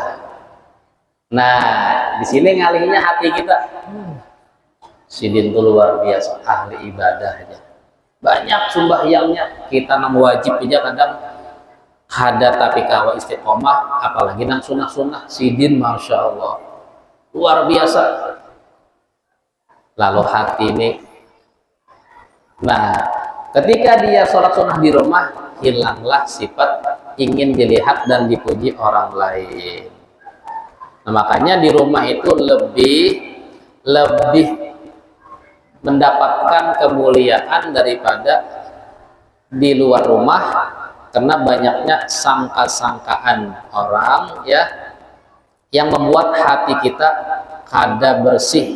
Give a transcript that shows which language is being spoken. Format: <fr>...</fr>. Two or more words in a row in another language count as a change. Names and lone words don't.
<bjn>Nah, di sini ngalihnya hati kita. Sidin itu luar biasa, ahli ibadah aja. Banyak sembahyangnya, kita nang wajib aja kadang ada tapi kawa istiqomah, apalagi nang sunnah-sunnah. Sidin</bjn> <ar>masya Allah</ar> <bjn>luar biasa.</bjn> <id>Lalu hati ini, nah, ketika dia sholat sunnah di rumah, hilanglah sifat ingin dilihat dan dipuji orang lain. Nah, makanya di rumah itu lebih mendapatkan kemuliaan daripada di luar rumah, karena banyaknya sangka-sangkaan orang, ya, yang membuat hati kita kada bersih.</id>